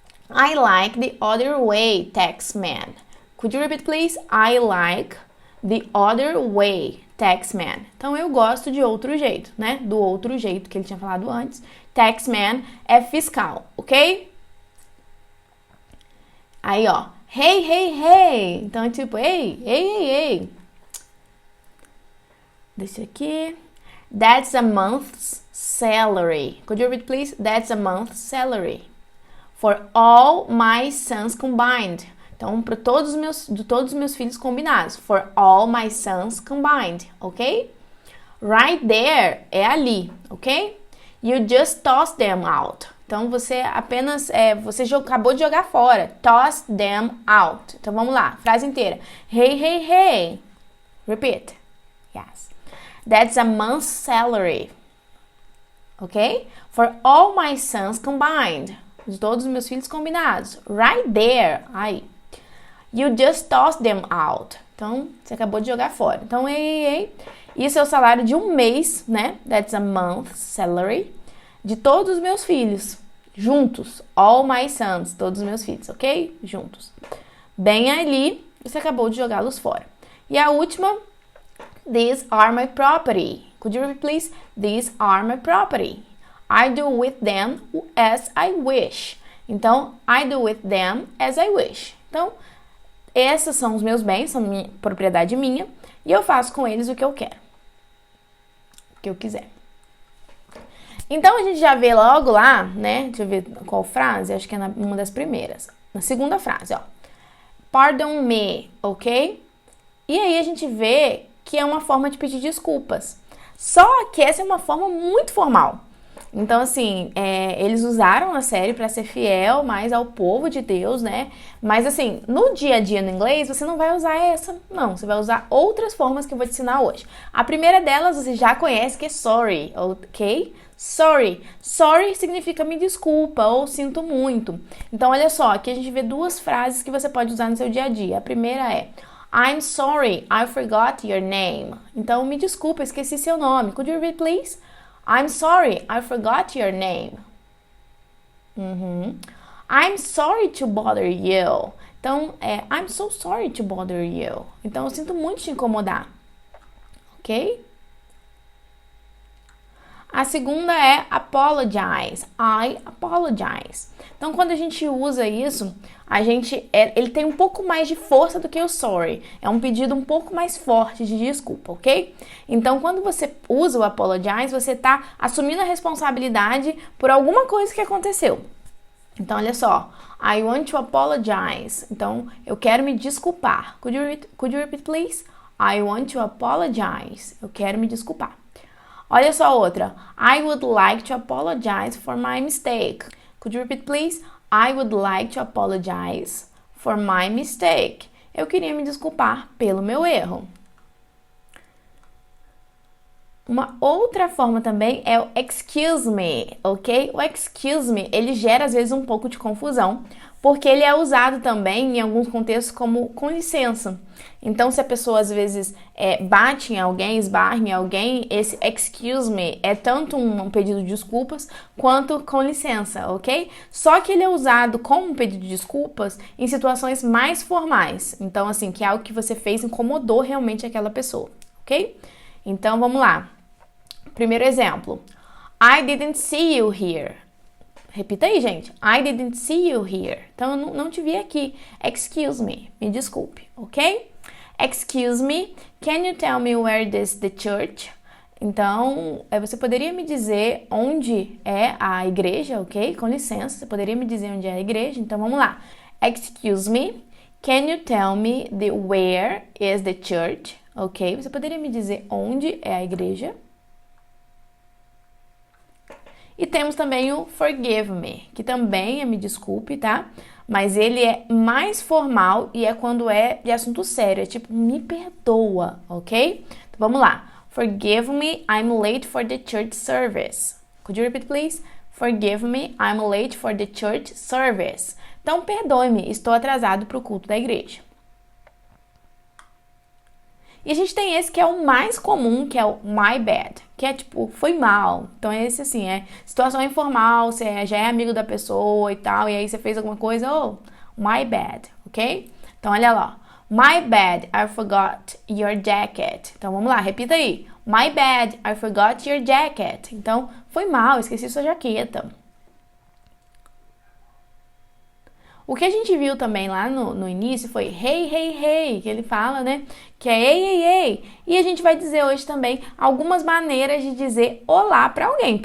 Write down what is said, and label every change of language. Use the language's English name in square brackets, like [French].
[English] I like the other way, taxman. Could you repeat, please? I like the other way, taxman. [Portuguese] Então, eu gosto de outro jeito, né? Do outro jeito que ele tinha falado antes. Taxman é fiscal, ok? Aí, ó, hey, hey, hey. Então, é tipo, hey. Deixa aqui. [English] That's a month's salary. Could you repeat, please? That's a month's salary. For all my sons combined. [Portuguese] Então, para todos os meus filhos combinados. [English] For all my sons combined, [Portuguese] ok? [English] Right there [Portuguese] é ali, [English] ok? You just toss them out. [Portuguese] Então, você apenas, você acabou de jogar fora. [English] Toss them out. [Portuguese] Então, vamos lá. Frase inteira. [English] Hey, hey, hey. Repeat. Yes. That's a month's salary. Ok? For all my sons combined. [Portuguese] De todos os meus filhos combinados. [English] Right there. [Portuguese] Aí. [English] You just toss them out. [Portuguese] Então, você acabou de jogar fora. Então, hey. Isso é o salário de um mês, né? [English] That's a month's salary. [Portuguese] De todos os meus filhos, juntos. [English] All my sons, [Portuguese] todos os meus filhos, ok? Juntos. Bem ali, você acabou de jogá-los fora. E a última, [English] these are my property. Could you repeat, please? These are my property. I do with them as I wish. Então, I do with them as I wish. [Portuguese] Então, esses são os meus bens, são minha propriedade minha, e eu faço com eles o que eu quero. O que eu quiser. Então, a gente já vê logo lá, né? Deixa eu ver qual frase, acho que é uma das primeiras. Na segunda frase, ó. [English] Pardon me, [Portuguese] ok? E aí a gente vê que é uma forma de pedir desculpas. Só que essa é uma forma muito formal. Então, assim, eles usaram a série para ser fiel mais ao povo de Deus, né? Mas, assim, no dia a dia no inglês, você não vai usar essa, não. Você vai usar outras formas que eu vou te ensinar hoje. A primeira delas você já conhece, que é sorry, ok? Sorry. Sorry significa me desculpa ou sinto muito. Então, olha só, aqui a gente vê duas frases que você pode usar no seu dia a dia. A primeira é [English] I'm sorry, I forgot your name. [Portuguese] Então, me desculpa, esqueci seu nome. [English] Could you repeat, please? I'm sorry, I forgot your name. I'm sorry to bother you. Então, I'm so sorry to bother you. [Portuguese] Então, eu sinto muito te incomodar. Ok? A segunda é apologize. [English] I apologize. [Portuguese] Então, quando a gente usa isso, ele tem um pouco mais de força do que o sorry. É um pedido um pouco mais forte de desculpa, ok? Então, quando você usa o apologize, você está assumindo a responsabilidade por alguma coisa que aconteceu. Então, olha só. [English] I want to apologize. [Portuguese] Então, eu quero me desculpar. [English] Could you repeat, please? I want to apologize. [Portuguese] Eu quero me desculpar. Olha só outra. [English] I would like to apologize for my mistake. Could you repeat, please? I would like to apologize for my mistake. [Portuguese] Eu queria me desculpar pelo meu erro. Uma outra forma também é o excuse me, ok? O excuse me, ele gera às vezes um pouco de confusão, porque ele é usado também em alguns contextos como com licença. Então, se a pessoa às vezes bate em alguém, esbarra em alguém, esse excuse me é tanto um pedido de desculpas quanto com licença, ok? Só que ele é usado como um pedido de desculpas em situações mais formais. Então, assim, que é algo que você fez incomodou realmente aquela pessoa, ok? Então, vamos lá. Primeiro exemplo. [English] I didn't see you here. [Portuguese] Repita aí, gente. [English] I didn't see you here. [Portuguese] Então, eu não te vi aqui. [English] Excuse me. [Portuguese] Me desculpe, ok? [English] Excuse me. Can you tell me where is the church? [Portuguese] Então, você poderia me dizer onde é a igreja, ok? Com licença, você poderia me dizer onde é a igreja. Então, vamos lá. [English] Excuse me. Can you tell me where is the church? Ok? [Portuguese] Você poderia me dizer onde é a igreja? E temos também o forgive me, que também é me desculpe, tá? Mas ele é mais formal e é quando é de assunto sério, é tipo me perdoa, ok? Então vamos lá. [English] Forgive me, I'm late for the church service. Could you repeat, please? Forgive me, I'm late for the church service. [Portuguese] Então perdoe-me, estou atrasado para o culto da igreja. E a gente tem esse que é o mais comum, que é o my bad, que é tipo, foi mal. Então esse assim, é situação informal, você já é amigo da pessoa e tal, e aí você fez alguma coisa, my bad, ok? Então olha lá, [English] my bad, I forgot your jacket. [Portuguese] Então vamos lá, repita aí. [English] My bad, I forgot your jacket. [Portuguese] Então, foi mal, esqueci sua jaqueta. O que a gente viu também lá no início foi hey, hey, hey, que ele fala, né? Que é ei, ei, ei. E a gente vai dizer hoje também algumas maneiras de dizer olá para alguém.